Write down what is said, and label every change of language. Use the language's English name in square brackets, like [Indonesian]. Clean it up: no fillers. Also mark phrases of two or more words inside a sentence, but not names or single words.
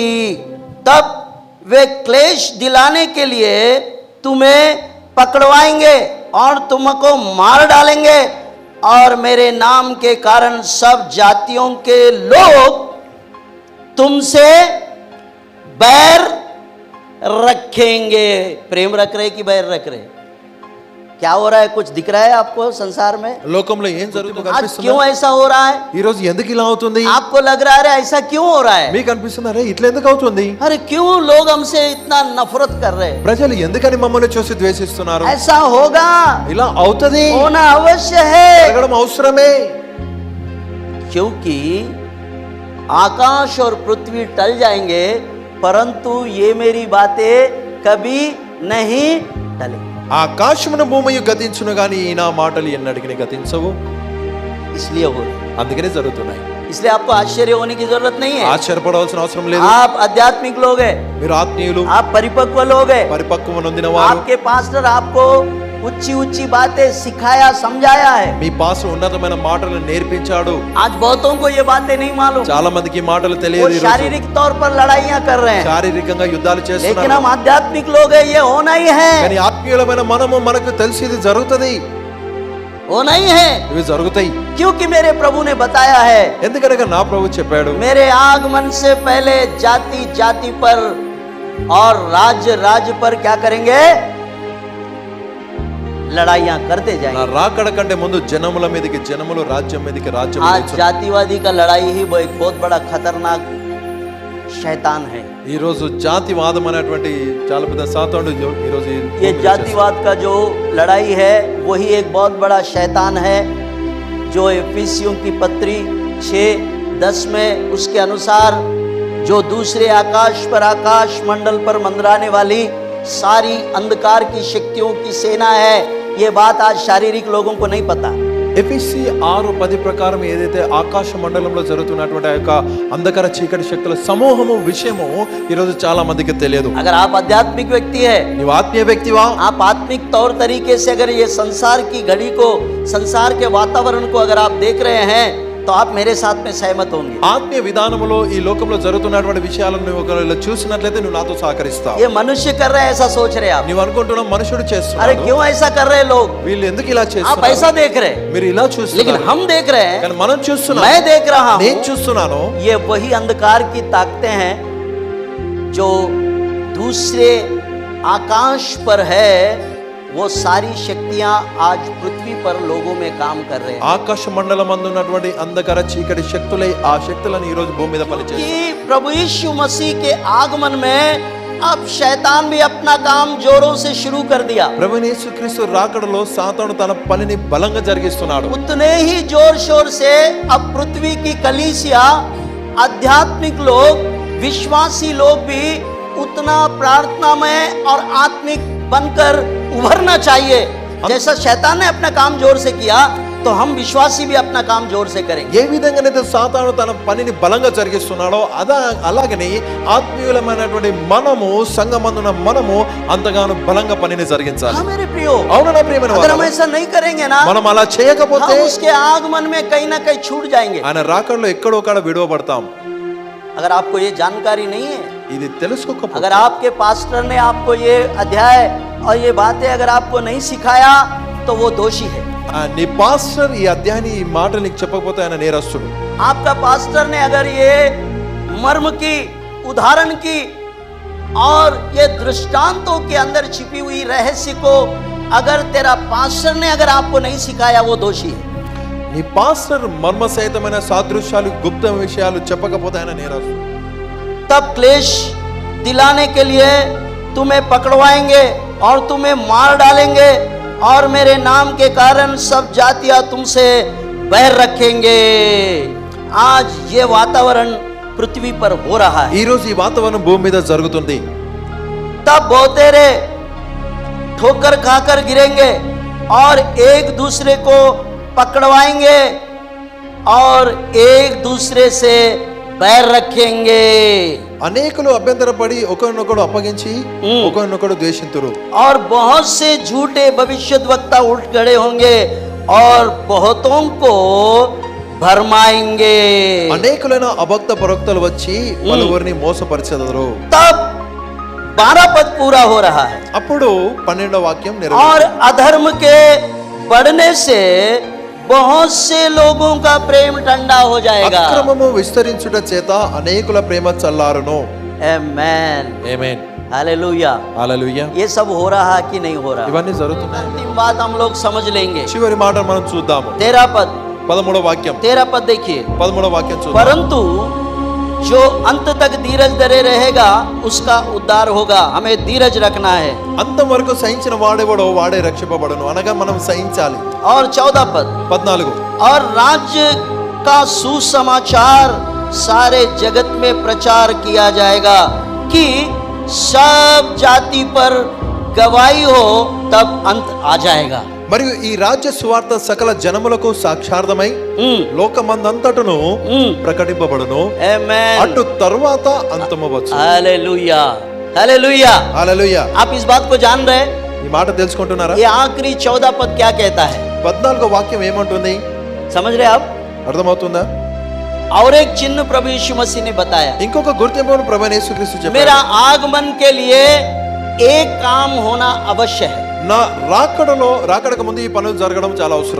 [Hindi] तब वे क्लेश दिलाने के लिए तुम्हें पकड़वाएंगे और तुमको मार डालेंगे, और मेरे नाम के कारण सब जातियों के लोग तुमसे बैर रखेंगे। प्रेम रख रहे कि बैर रख रहे? क्या हो रहा है? कुछ दिख रहा है आपको संसार में? [Telugu] లోకంలో ఏం జరుగుతుందో [Hindi] आज [Telugu] కనిపిస్తుందా? [Hindi] क्यों ऐसा हो रहा है? [Telugu] ఈ రోజు ఎందుకు ఇలా అవుతుంది? [Hindi] आपको लग रहा है अरे ऐसा क्यों हो रहा है? [Telugu] మీకు అనిపిస్తుందా అరే ఇట్లా ఎందుకు అవుతుంది? [Hindi] अरे क्यों लोग हमसे इतना नफरत कर रहे हैं? [Telugu] ప్రజలు ఎందుకని మమ్మల్ని చూసి ద్వేషిస్తున్నారు? [Hindi] ऐसा होगा, [Telugu] ఇలా అవుతది, [Hindi] होना अवश्य है, [Telugu] జరగడం అవసరమే. [Hindi] क्योंकि आकाश और पृथ्वी टल जाएंगे, परंतु ये मेरी बातें कभी नहीं टलेंगी। [Telugu] ఆకాశమును భూమియు గతించును గాని ఈ నా మాటలు ఎన్నటికి గతించవు. [Hindi] इसलिए हो रहा है, [Telugu] అందుకనే జరుగుతున్నాయి. [Hindi] इसलिए आपको आश्चर्य होने की जरूरत नहीं है। [Telugu] ఆశ్చర్యపడవలసిన అవసరం లేదు. [Hindi] आप आध्यात्मिक लोग हैं, [Telugu] మీరు ఆత్మీయులు, [Hindi] आप परिपक्व लोग हैं। [Telugu] పరిపక్వం నొందిన వారు. [Hindi] आपके पास्टर आपको ऊंची ऊंची बातें सिखाया, समझाया है। [Telugu] మీ పాస్టర్ ఉన్నతమైన మాటలు నేర్పించాడు. [Hindi] आज बहुतों को ये बातें नहीं मालूम, [Telugu] చాలా మందికి ఈ మాటలు [Hindi] वो [Telugu] తెలియదు. ఈ రోజు [Hindi] शारीरिक तौर पर लड़ाइयां कर रहे हैं, [Telugu] శారీరకంగా యుద్ధాలు [Hindi] लेकिन [Telugu] చేస్తున్నారు. [Hindi] हम आध्यात्मिक लोग हैं, ये होना ही है, [Telugu] కానీ ఆత్మీయులమైన మనము మనకు తెలిసి ఇది జరుగుతది, [Hindi] होना ही है। [Telugu] ఇవి జరుగుతాయి. [Hindi] क्योंकि मेरे प्रभु ने बताया है, [Telugu] ఎందుకనగా నా ప్రభు చెప్పాడు, [Hindi] मेरे आगमन से पहले जाति जाति पर और राज्य राज्य पर क्या करेंगे? लड़ाइयां करते [Telugu] నా [Hindi] जाएंगे। [Telugu] రాకడ కంటే ముందు జనముల మీదకి జనములు, రాజ్యం మీదకి రాజ్యం [Hindi] आज [Telugu] లేచును. [Hindi] जातिवादी का लड़ाई ही वो एक बहुत बड़ा खतरनाक शैतान है। [Telugu] ఈ రోజు జాతివాదం అనేటువంటి చాలా పెద్ద సాతానుడు ఈ రోజు ఈ [Hindi] ये [Telugu] భూమిలో చేస్తున్నాడు. [Hindi] जातिवाद का जो लड़ाई है वही एक बहुत बड़ा शैतान है, जो एफिसियों की पत्री 6 10 में उसके अनुसार जो दूसरे आकाश पर आकाश मंडल पर मंडराने वाली सारी अंधकार की शक्तियों की सेना है, ये बात आज शारीरिक लोगों को नहीं पता। [Telugu] ఎఫెసీ 6:10 ప్రకారం ఏదైతే ఆకాశ మండలంలో జరుగుతున్నటువంటి ఆ యొక్క అంధకార చీకటి శక్తుల సమూహము విషయము ఈ రోజు చాలా మందికి తెలియదు. [Hindi] अगर आप आध्यात्मिक व्यक्ति है, [Telugu] నీవు ఆత్మీయ వ్యక్తివా, [Hindi] आप आत्मिक तौर तरीके से अगर ये संसार की घड़ी को, संसार के वातावरण को अगर आप देख रहे हैं तो आप मेरे साथ में सहमत होंगे। [Telugu] ఆత్మీయ విధానములో ఈ లోకంలో జరుగుతున్నటువంటి విషయాలను నువ్వు ఒకవేళ చూసినట్లయితే నువ్వు నాతో సహకరిస్తావు. [Hindi] ये मनुष्य कर रहे हैं ऐसा सोच रहे हैं आप? [Telugu] నీవు అనుకుంటున్నావు మనుషుడు [Hindi] अरे [Telugu] చేస్తున్నాడు, [Hindi] क्यों ऐसा कर रहे हैं लोग? [Telugu] వీళ్ళు ఎందుకు ఇలా [Hindi] आप [Telugu] చేస్తున్నారు, [Hindi] ऐसा देख रहे हैं, [Telugu] మీరు ఇలా [Hindi] लेकिन [Telugu] చూస్తున్నారు, [Hindi] हम देख रहे हैं, [Telugu] కానీ మనం చూస్తున్నాం, [Hindi] मैं देख रहा [Telugu] నేను [Hindi] हूं, [Telugu] చూస్తున్నాను. [Hindi] ये वही अंधकार की ताकतें हैं जो दूसरे आकाश पर है। वो सारी शक्तियां आज पृथ्वी पर लोगों में काम कर रहे हैं [Telugu] ఆకాశ మండలం అందున్నటువంటి అంధకార చీకటి శక్తులై ఆ శక్తులను ఈ రోజు భూమి మీద పనిచేస్తాయి. [Hindi] कि प्रभु यीशु मसीह के आगमन में अब शैतान भी अपना काम जोरों से शुरू कर दिया। [Telugu] ప్రభువైన యేసుక్రీస్తు రాకడలో సాతాను తన పనిని బలంగా జరిగిస్తున్నాడు. [Hindi] उतने ही जोर शोर से अब पृथ्वी की कलीसिया, आध्यात्मिक लोग, विश्वासी लोग भी उतना प्रार्थनामय और आत्मिक बनकर उभरना चाहिए। जैसा शैतान ने अपना काम जोर से किया तो हम विश्वासी भी अपना काम जोर से करेंगे। [Telugu] ఏ విధంగానైతే సాతాను తన పనిని బలంగా జరిగిస్తున్నాడో అలాగనే ఆత్మీయులమైనటువంటి మనము సంఘమందున మనము అంతగానో బలంగా పనిని జరిగించాలి. [Hindi] हाँ मेरे प्रियो, [Telugu] అవును నా ప్రియమైన [Hindi] अगर हम [Telugu] వారు, [Hindi] ऐसा नहीं करेंगे ना, [Telugu] మనం అలా చేయకపోతే [Hindi] हम उसके आगमन में कहीं ना कहीं छूट जाएंगे। [Telugu] ఆయన రాకడలో ఎక్కడో అక్కడ విడువబడతాం. [Hindi] अगर आपको ये जानकारी नहीं है, [Telugu] ఇది తెలుసుకోకపోతే, [Hindi] अगर आपके पास्टर ने आपको ये अध्याय और ये बातें अगर आपको नहीं सिखाया तो वो दोषी है। [Telugu] నీ పాస్టర్ ఈ అధ్యాయాన్ని ఈ మాటలు నీకు చెప్పకపోతే ఆయన నేరస్తుడు. [Hindi] आपका पास्टर ने अगर ये मर्म की, उदाहरण की और ये दृष्टांतों के अंदर छिपी हुई रहस्य को अगर तेरा पास्टर ने अगर आपको नहीं सिखाया, वो दोषी है। [Telugu] నీ పాస్టర్ మర్మ సహితమైన సాదృశ్యాలు గుప్త విషయాలు చెప్పకపోతే ఆయన నేరస్తుడు. [Hindi] तब क्लेश दिलाने के लिए तुम्हें पकड़वाएंगे और तुम्हें मार डालेंगे और मेरे नाम के कारण सब जातियां तुमसे बैर रखेंगे। आज ये वातावरण पृथ्वी पर हो रहा है। [Telugu] ఈ రోజు ఈ వాతావరణం భూమి మీద జరుగుతుంది. [Hindi] तब बहुतेरे ठोकर खाकर गिरेंगे और एक दूसरे को पकड़वाएंगे और एक दूसरे से बैर रखेंगे। [Telugu] అనేకులు అభ్యంతరపడి ఒకరినొకడు అప్పగించి ఒకరినొకడు ద్వేషింతురు. [Hindi] और बहुत से झूठे भविष्यद्वक्ता उठ खड़े होंगे और बहुतों को भरमाएंगे। [Telugu] అనేకులైన అభక్త ప్రవక్తలు వచ్చి పలువురిని మోసపరిచెదరు. [Hindi] तब 12 पद पूरा हो रहा है। [Telugu] అప్పుడు 12వ వాక్యం [Hindi] और [Telugu] నెరవేరుతుంది. [Hindi] अधर्म के बढ़ने से बहुत से लोगों का प्रेम ठंडा हो जाएगा। [Telugu] అక్రమము విస్తరించుట చేత అనేకుల ప్రేమ చల్లారును. [Hindi] आमेन, [Telugu] ఆమేన్, [Hindi] हालेलुया। [Telugu] హల్లెలూయా. [Hindi] ये सब हो रहा है कि नहीं हो रहा? [Telugu] ఇవన్నీ జరుగుతున్నాయి. [Hindi] अंतिम बात हम लोग समझ लेंगे। [Telugu] చివరి మాట మనం చూద్దాము. [Hindi] 13 पद, [Telugu] 13వ వాక్యం, [Hindi] 13 पद देखिए। [Telugu] 13వ వాక్యం చూద్దాం. [Hindi] परंतु जो अंत तक धीरज धरे रहेगा उसका उद्धार होगा। हमें धीरज रखना है। [Telugu] అంతం వరకు సహించిన వాడెవడో వాడే రక్షింపబడును. అనగా మనం సహించాలి. [Hindi] और 14 पद, 14 और राज्य का सुसमाचार सारे जगत में प्रचार किया जाएगा कि सब जाति पर गवाही हो, तब अंत आ जाएगा। [Telugu] మరియు ఈ రాజ్య సువార్త సకల జనములకు సాక్షార్థమై లోకమందంతటను ప్రకటింపబడును. [Hindi] आमेन, [Telugu] అటు తరువాత అంతము వచ్చు. [Hindi] हालेलुया, हालेलुया। [Telugu] హల్లెలూయా. [Hindi] आप इस बात को जान रहे हैं? [Telugu] ఈ మాట తెలుసుకుంటున్నారా? [Hindi] ये आखिरी 14 पद क्या कहता है? [Telugu] 14వ వాక్యం ఏమంటుంది? [Hindi] समझ रहे आप? [Telugu] అర్థమవుతుందా? [Hindi] और एक चिन्ह प्रभु यीशु मसीह ने बताया। [Telugu] ఇంకొక గుర్తింపును ప్రభువైన యేసుక్రీస్తు చెప్పాడు. [Hindi] मेरा आगमन के लिए एक काम होना अवश्य है। [Telugu] నా రాకడకు ముందు ఈ పనులు జరగడం చాలా అవసరం.